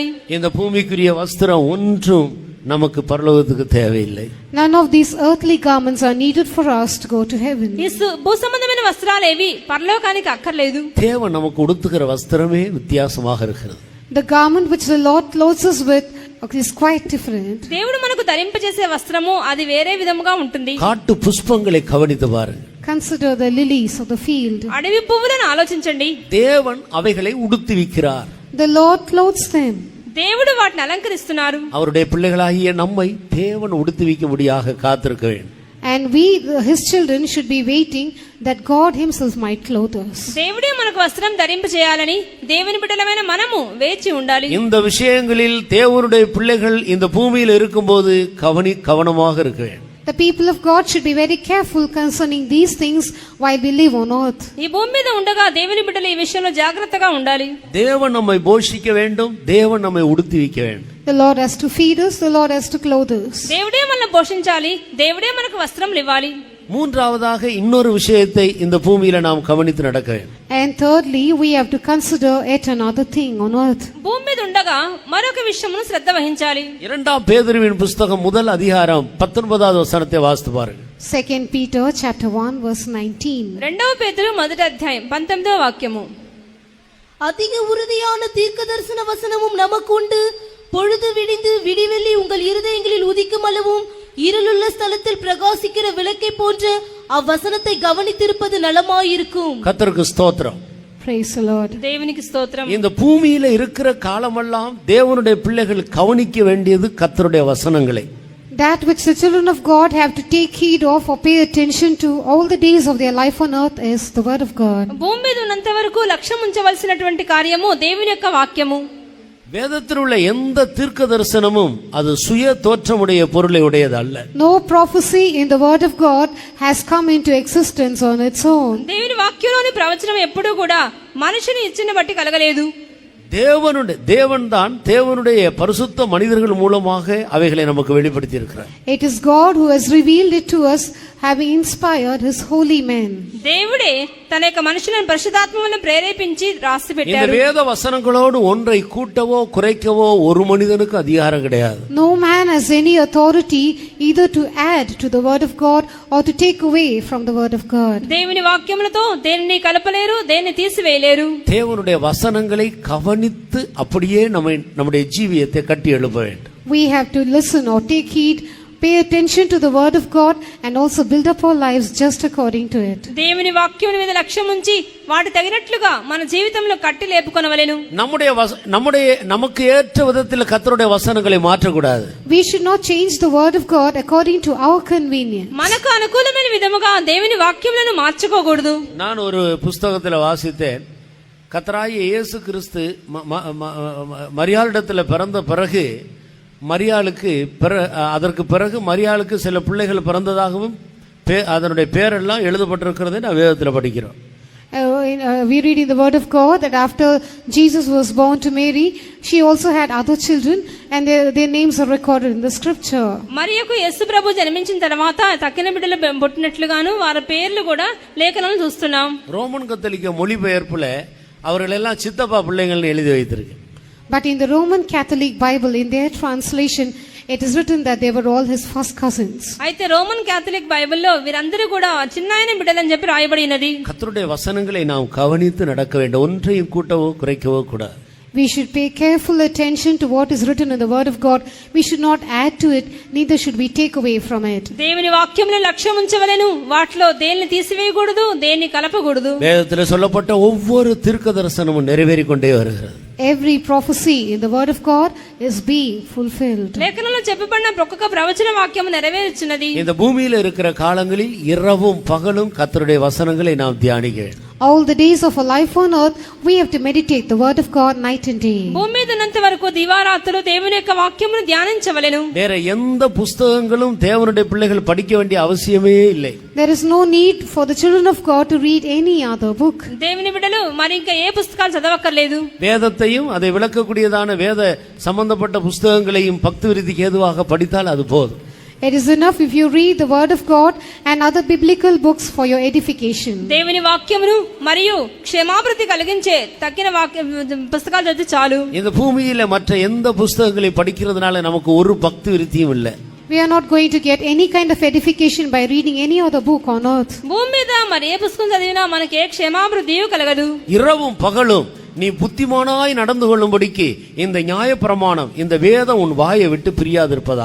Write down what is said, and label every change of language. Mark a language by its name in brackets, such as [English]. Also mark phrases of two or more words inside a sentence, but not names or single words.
[Tamil] இந்த பூமிக்குரிய வஸ்திரம் ஒன்றும் நமக்கு பரலோகத்துக்கு தேவையில்லை. [English] None of these earthly garments are needed for us to go to heaven. [Telugu] ఈ భూ సంబంధమైన వస్త్రాలేవి పరలోకానికి అక్కర్లేదు. [Tamil] தேவன் நமக்கு உடுத்துகிற வஸ்திரமே வித்தியாசமாக இருக்கிறது. [English] The garment which the Lord clothes us with is quite different. [Telugu] దేవుడు మనకు ధరింపజేసే వస్త్రము అది వేరే విధముగా ఉంటుంది. [Tamil] காட்டு புஷ்பங்களை கவனித்து பாருங்க. [English] Consider the lilies of the field. [Telugu] అడవి పువ్వులను ఆలోచించండి. [Tamil] தேவன் அவைகளை உடுத்துவிக்கிறார். [English] The Lord clothes them. [Telugu] దేవుడు వాటిని అలంకరిస్తున్నారు. [Tamil] அவருடைய பிள்ளைகளாகிய நம்மை தேவன் உடுத்துவிக்கும்படியாக காத்திருக்க வேண்டும். [English] And we, his children, should be waiting that God himself might clothe us. [Telugu] దేవుడే మనకు వస్త్రం ధరింపజేయాలని దేవుని బిడ్డలమైన మనము వేచి ఉండాలి. [Tamil] இந்த விஷயங்களில் தேவனுடைய பிள்ளைகள் இந்த பூமியில் இருக்கும்போது கவனமாக இருக்க வேண்டும். [English] The people of God should be very careful concerning these things while we live on earth. [Telugu] ఈ భూమి మీద ఉండగా దేవుని బిడ్డలు ఈ విషయంలో జాగ్రత్తగా ఉండాలి. [Tamil] தேவன் நம்மை போஷிக்க வேண்டும், தேவன் நம்மை உடுத்துவிக்க வேண்டும். [English] The Lord has to feed us, the Lord has to clothe us. [Telugu] దేవుడే మనల్ని పోషించాలి, దేవుడే మనకు వస్త్రములు ఇవ్వాలి. [Tamil] மூன்றாவதாக இன்னொரு விஷயத்தை இந்த பூமியில நாம் கவனித்து நடக்க வேண்டும். [English] And thirdly, we have to consider yet another thing on earth. [Telugu] భూమి మీద ఉండగా మరొక విషయమును శ్రద్ధ వహించాలి. [Tamil] இரண்டாம் பேதுருவின் புஸ்தகம் முதல் அதிகாரம் 19வது வசனத்தை வாசித்து பாருங்க. [English] 2 Peter chapter 1 verse 19. [Telugu] రెండవ పేతురు మొదటి అధ్యాయం 19వ వాక్యము. [Tamil] அதிக உறுதியான தீர்க்க தரிசன வசனமும் நமக்கு உண்டு. பொழுது விடிந்து விடிவெள்ளி உங்கள் இருதயங்களில் உதிக்கும் அளவும் இருளுள்ள ஸ்தலத்தில் பிரகாசிக்கிற விளக்கை போன்ற அவ்வசனத்தை கவனித்திருப்பது நலமாயிருக்கும். கர்த்தருக்கு ஸ்தோத்திரம். [English] Praise the Lord. [Telugu] దేవునికి స్తోత్రం. [Tamil] இந்த பூமியில இருக்கிற காலமெல்லாம் தேவனுடைய பிள்ளைகள் கவனிக்க வேண்டியது கர்த்தருடைய வசனங்களை. [English] That which the children of God have to take heed of or pay attention to all the days of their life on earth is the word of God. [Telugu] భూమి మీద ఉన్నంత వరకు లక్ష్యం ఉంచవలసినటువంటి కార్యము దేవుని యొక్క వాక్యము. [Tamil] வேதத்தில் உள்ள எந்த தீர்க்க தரிசனமும் அது சுய தோற்றமுடைய பொருளை உடையது அல்ல. [English] No prophecy in the word of God has come into existence on its own. [Telugu] దేవుని వాక్యంలోని ప్రవచనం ఎప్పుడూ కూడా మనిషిని ఇచ్చిన బట్టి కలగలేదు. [Tamil] தேவன்தான் தேவனுடைய பரிசுத்த மனிதர்கள் மூலமாக அவைகளை நமக்கு வெளிப்படுத்தி இருக்கிறார். [English] It is God who has revealed it to us, having inspired his holy men. [Telugu] దేవుడే తన యొక్క మనుషులను పరిశుద్ధాత్మ వలన ప్రేరేపించి రాసి [Tamil] இந்த [Telugu] పెట్టారు. [Tamil] வேத வசனங்களோடு ஒன்றை கூட்டவோ குறைக்கவோ ஒரு மனிதனுக்கு அதிகாரம் கிடையாது. [English] No man has any authority either to add to the word of God or to take away from the word of God. [Telugu] దేవుని వాక్యములతో దేనిని కలపలేరు, దేన్ని తీసివేయలేరు. [Tamil] தேவனுடைய வசனங்களை கவனித்து அப்படியே நம்முடைய ஜீவியத்தை கட்டி எழுப்ப வேண்டும். [English] We have to listen or take heed, pay attention to the word of God and also build up our lives just according to it. [Telugu] దేవుని వాక్యం మీద లక్ష్యం ఉంచి వాటి తగినట్లుగా మన జీవితంలో కట్టి లేపుకొనవలెను. [Tamil] நமக்கு ஏற்ற விதத்தில் கர்த்தருடைய வசனங்களை மாற்றக்கூடாது. [English] We should not change the word of God according to our convenience. [Telugu] మనకు అనుకూలమైన విధముగా దేవుని వాక్యములను మార్చుకోకూడదు. [Tamil] நான் ஒரு புஸ்தகத்தில் வாசித்தேன். கர்த்தராகிய இயேசு கிறிஸ்து மரியாளிடத்தில் பிறந்த பிறகு அதற்கு பிறகு மரியாளுக்கு சில பிள்ளைகள் பிறந்ததாகவும் அதனுடைய பேரெல்லாம் எழுதப்பட்டிருக்கிறதை நான் வேதத்தில் படிக்கிறோம். [English] We read in the word of God that after Jesus was born to Mary, she also had other children and their names are recorded in the scripture. [Telugu] మరియకు యేసు ప్రభు జన్మించిన తర్వాత తక్కిన బిడ్డలు పుట్టినట్లుగాను వారి పేర్లు కూడా లేఖనాలను చూస్తున్నాం. [Tamil] ரோமன் கத்தோலிக்க மொழிபெயர்ப்புல அவர்கள் எல்லாம் சித்தப்பா பிள்ளைங்கள்னு எழுதி வைத்திருக்கு. [English] But in the Roman Catholic Bible, in their translation, it is written that they were all his first cousins. [Telugu] అయితే రోమన్ క్యాథలిక్ బైబిల్లో వీరందరూ కూడా చిన్నాయన బిడ్డలని చెప్పి రాయబడినది. [Tamil] கர்த்தருடைய வசனங்களை நாம் கவனித்து நடக்க வேண்டும். ஒன்றையும் கூட்டவோ குறைக்கவோ கூடாது. [English] We should pay careful attention to what is written in the word of God. We should not add to it, neither should we take away from it. [Telugu] దేవుని వాక్యంలో లక్ష్యం ఉంచవలెను. వాటిలో దేన్ని తీసివేయకూడదు, దేన్ని కలపకూడదు. [Tamil] வேதத்தில் சொல்லப்பட்ட ஒவ்வொரு தீர்க்க தரிசனமும் நிறைவேறிக்கொண்டே வருகிறது. [English] Every prophecy in the word of God is being fulfilled. [Telugu] లేఖనంలో చెప్పబడిన ఒక్కొక్క ప్రవచన వాక్యము నెరవేర్చున్నది. [Tamil] இந்த பூமியில இருக்கிற காலங்களில் இரவும் பகலும் கர்த்தருடைய வசனங்களை நாம் தியானிக்க வேண்டும். [English] All the days of our life on earth, we have to meditate the word of God night and day. [Telugu] భూమి మీద ఉన్నంత వరకు దివారాత్రులు దేవుని యొక్క వాక్యమును ధ్యానించవలెను. [Tamil] வேற எந்த புஸ்தகங்களும் தேவனுடைய பிள்ளைகள் படிக்க வேண்டிய அவசியமே இல்லை. [English] There is no need for the children of God to read any other book. [Telugu] దేవుని బిడ్డలు మరి ఇంకా ఏ పుస్తకాలు చదవక్కర్లేదు. [Tamil] வேதத்தையும் அதை விளக்கக்கூடியதான வேத சம்பந்தப்பட்ட புஸ்தகங்களையும் பக்தி விருத்திக்கு ஏதுவாக படித்தால் அது போதும். [English] It is enough if you read the word of God and other biblical books for your edification. [Telugu] దేవుని వాక్యమును మరియు క్షేమాభివృద్ధి కలిగించే తక్కిన పుస్తకాలు చదివితే చాలు. [Tamil] இந்த பூமியில மற்ற எந்த புஸ்தகங்களை படிக்கிறதுனால நமக்கு ஒரு பக்தி விருத்தியும் இல்லை. [English] We are not going to get any kind of edification by reading any other book on earth. [Telugu] భూమి మీద మరి ఏ పుస్తకం చదివినా మనకి ఏ క్షేమాభివృద్ధియు కలగదు. [Tamil] இரவும் பகலும் நீ புத்திமானாய் நடந்து கொள்ளும்படிக்கு இந்த நியாயப்பிரமாணம் இந்த வேதம் உன் வாயை விட்டு பிரியாதிருப்பதாக.